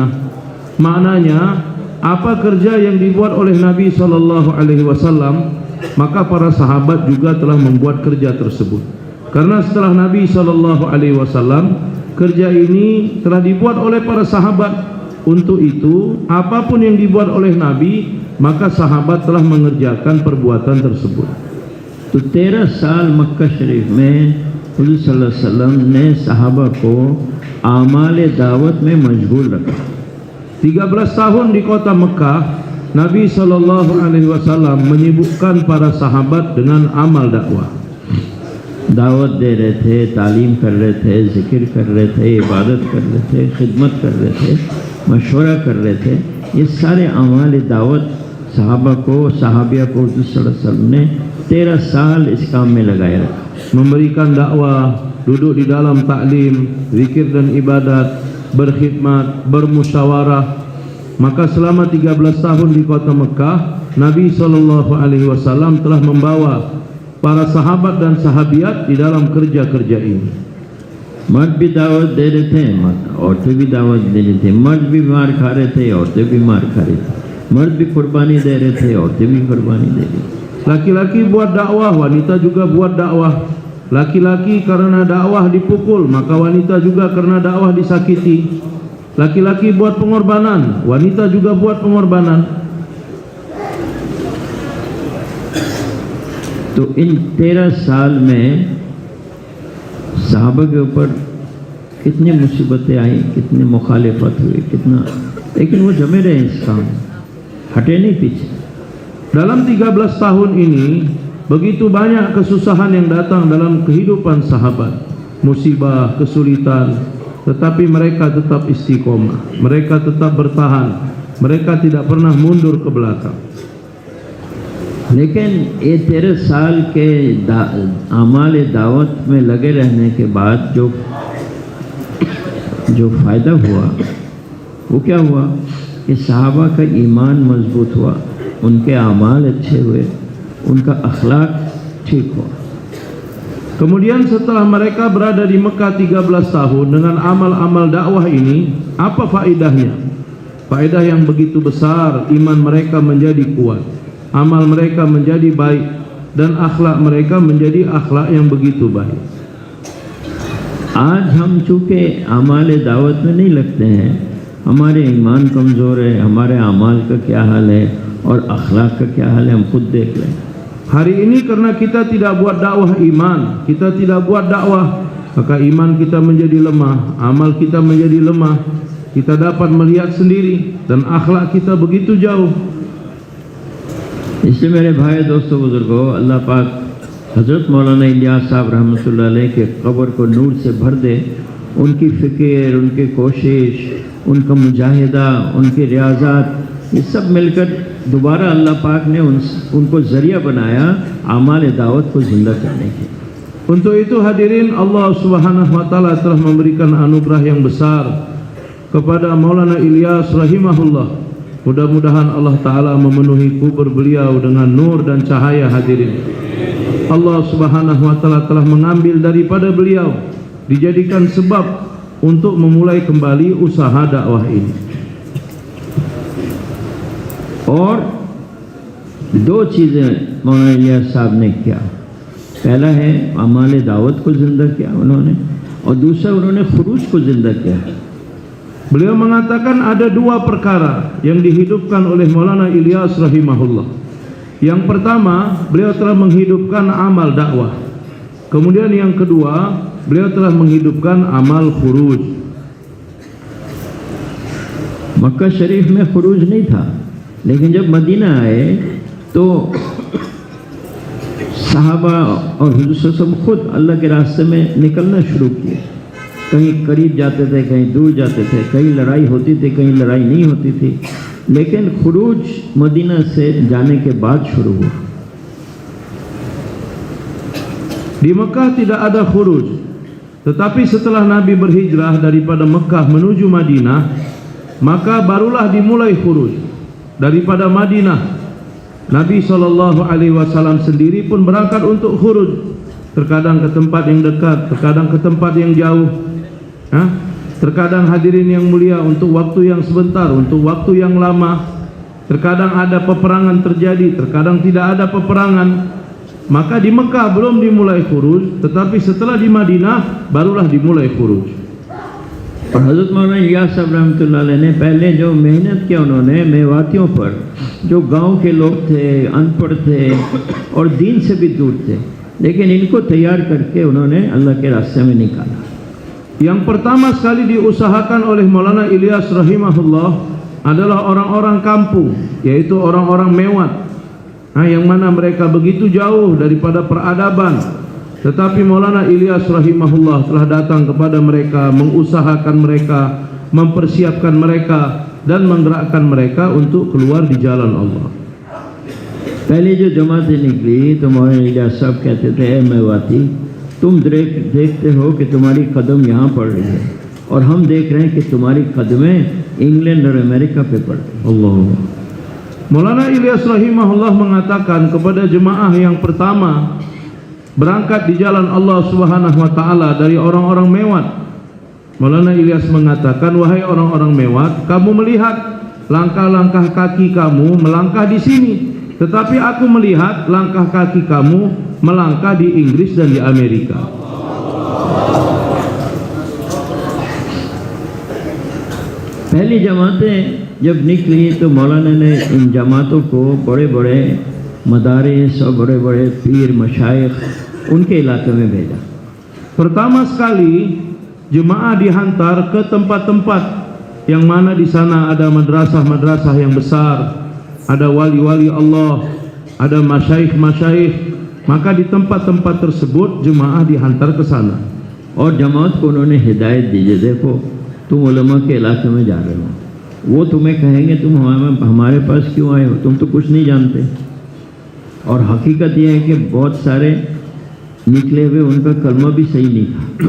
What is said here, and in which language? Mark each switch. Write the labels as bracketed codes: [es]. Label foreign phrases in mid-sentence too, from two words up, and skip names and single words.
[id] Maknanya, apa kerja yang dibuat oleh Nabi SAW, maka para sahabat juga telah membuat kerja tersebut. Karena setelah Nabi SAW, kerja ini telah dibuat oleh para sahabat. Untuk itu, apapun yang dibuat oleh Nabi, maka sahabat telah mengerjakan perbuatan tersebut. [hi] तो 13 साल मक्का शरीफ में हुज़ूर [ar] صلى الله عليه وسلم [hi] ने सहाबा को आमाल दावत में मशगूल रखा। [id] 13 tahun di kota Mekah, Nabi [ar] صلى الله عليه وسلم [id] menyibukkan para sahabat dengan amal dakwah. [hi] दावत दे रहे थे, तालीम कर रहे थे, जिक्र कर रहे थे, इबादत कर रहे थे, खिदमत कर रहे थे, मशवरा कर रहे थे। ये सारे अमाल दावत सहाबा को, सहाबिया को हुज़ूर [ar] صلى الله عليه وسلم [hi] ने 13 साल इस काम में लगाया रखा। [id] Memberikan dakwah, duduk di dalam taklim, zikir dan ibadat, berkhidmat, bermusyawarah. Maka selama 13 tahun di kota Mekah, Nabi [ar] صلى الله عليه وسلم [id] telah membawa para sahabat dan sahabiat di dalam kerja-kerja ini. [hi] मर्द भी दावत दे रहे थे, औरतें भी दावत दे रहे थे, मर्द भी मार खा रहे थे, औरतें भी मार खा रहे थे, मर्द भी कुर्बानी दे रहे थे, औरतें भी कुर्बानी दे रही थी। [id] Laki-laki buat dakwah, wanita juga buat dakwah. Laki-laki karena dakwah dipukul, maka wanita juga karena dakwah disakiti. Laki-laki buat pengorbanan, wanita juga buat pengorbanan. [hi] तो इन 13 साल में सहाबा के ऊपर कितनी मुसीबतें आई, कितनी मुखालिफत हुई, कितना, लेकिन वो जमे रहे इस काम, हटे नहीं पीछे। [id] Dalam 13 tahun ini, begitu banyak kesusahan yang datang dalam kehidupan sahabat, musibah, kesulitan, tetapi mereka tetap istiqomah, mereka tetap bertahan, mereka tidak pernah mundur ke belakang. [hi] लेकिन ये 13 साल के आमाल दावत में लगे रहने के बाद जो फ़ायदा हुआ वो क्या हुआ कि सहाबा का ईमान मजबूत हुआ, उनके आमाल अच्छे हुए, उनका अखलाक ठीक हुआ। [id] Kemudian setelah mereka berada di Mekah 13 tahun dengan amal-amal dakwah ini, apa faedahnya? Faedah yang begitu besar, iman mereka menjadi kuat, amal mereka menjadi baik, dan akhlak mereka menjadi akhlak yang begitu baik. [hi] आज हम चूँकि आमाल दावत में नहीं लगते हैं, हमारे ईमान कमज़ोर है, हमारे आमाल का क्या हाल है और अखलाक का क्या हाल है, हम खुद देख लें। [id] Hari ini karena kita tidak buat dakwah iman, kita tidak buat dakwah, maka iman kita menjadi lemah, amal kita menjadi lemah. Kita dapat melihat sendiri dan akhlak kita begitu jauh. [hi] इसलिए मेरे भाई दोस्तों बुजुर्गों, अल्लाह पाक हज़रत मौलाना इलियास साहब [ar] رحمة الله عليه [hi] के कब्र को नूर से भर दे। उनकी फ़िक्र, उनकी कोशिश, उनका मुजाहिदा, उनकी रियाज़ात, ये सब मिलकर दोबारा अल्लाह पाक ने उनको ज़रिया बनाया आमाल दावत को ज़िंदा करने की। [id] Untuk itu hadirin, Allah [ar] سبحانه وتعالى [id] telah memberikan anugerah yang besar kepada Maulana Ilyas rahimahullah. Mudah-mudahan [ar] الله تعالى [id] memenuhi kubur beliau dengan nur dan cahaya. Hadirin, Allah [ar] سبحانه وتعالى [id] telah mengambil daripada beliau, dijadikan sebab untuk memulai kembali usaha dakwah ini. [hi] और दो चीज़ें मौलाना इलियास साहब ने किया। पहला है अमाल दावत को ज़िंदा किया उन्होंने, और दूसरा उन्होंने खुरूज को ज़िंदा किया। [id] Beliau mengatakan ada dua perkara yang dihidupkan oleh Maulana Ilyas rahimahullah. Yang pertama, beliau telah menghidupkan amal dakwah. Kemudian yang kedua, beliau telah menghidupkan amal khuruj. [hi] मक्का शरीफ में खुरूज नहीं था, लेकिन जब मदीना आए तो सहाबा और हुजूर [ar] صلى الله عليه وسلم [hi] खुद अल्लाह के रास्ते में निकलना शुरू किए। कहीं करीब जाते थे, कहीं दूर जाते थे, कहीं लड़ाई होती थी, कहीं लड़ाई नहीं होती थी, लेकिन खुरूज मदीना से जाने के बाद शुरू हुआ। [id] Di Mekah tidak ada khuruj, tetapi setelah Nabi berhijrah daripada Mekah menuju Madinah, maka barulah dimulai khuruj. Daripada Madinah, Nabi SAW sendiri pun berangkat untuk khuruj, terkadang ke tempat yang dekat, terkadang ke tempat yang jauh, terkadang hadirin yang mulia untuk waktu yang sebentar, untuk waktu yang lama. Terkadang ada peperangan terjadi, terkadang tidak ada peperangan. Maka di Mekah belum dimulai khuruj, tetapi setelah di Madinah barulah dimulai khuruj. [hi] हज़रत मौलाना इलियास साहब [ar] رحمة الله عليه [hi] ने पहले जो मेहनत किया उन्होंने मेवातियों पर, जो गांव के लोग थे, अनपढ़ थे और दीन से भी दूर थे, लेकिन इनको तैयार करके उन्होंने अल्लाह के रास्ते में निकाला। [id] Yang pertama sekali diusahakan oleh Maulana Ilyas rahimahullah adalah orang-orang kampung, yaitu orang-orang Mewat, yang mana mereka begitu jauh daripada peradaban. Tetapi Maulana Ilyas rahimahullah telah datang kepada mereka, mengusahakan mereka, mempersiapkan mereka dan menggerakkan mereka untuk keluar di jalan Allah. [hi] पहले जो जमातें निकली तो मौलाना इलियास साहब कहते थे, ए मेवाती, तुम देखते हो कि तुम्हारी कदम यहाँ पड़ रही है और हम देख रहे हैं कि तुम्हारी कदमें इंग्लैंड और अमेरिका पे पड़ रही है। [id] Allah. Maulana Ilyas rahimahullah mengatakan kepada jemaah yang pertama berangkat di jalan Allah [ar] سبحانه وتعالى [id] dari orang-orang Mewat. Maulana Ilyas mengatakan, wahai orang-orang Mewat, kamu melihat langkah-langkah kaki kamu melangkah di sini, tetapi aku melihat langkah kaki kamu melangkah di Inggris dan di Amerika. [hi] पहली जमातें जब निकली तो मौलाना ने इन जमातों को बड़े बड़े मदारिस और बड़े बड़े पीर मशाइख उनके इलाके में भेजा। [id] Pertama sekali jemaah dihantar ke tempat-tempat yang mana di sana ada madrasah-madrasah yang besar, ada wali-wali Allah, ada masyaikh-masyaikh. Maka di tempat-tempat tersebut jemaah dihantar ke sana. [hi] और जमात को उन्होंने हिदायत दी, देखो तुम उलमा के इलाके में जा रहे हो, वो तुम्हें कहेंगे तुम हमारे पास क्यों आए हो, तुम तो कुछ नहीं जानते। और हकीकत यह है कि बहुत सारे निकले हुए उनका कलमा भी सही नहीं था।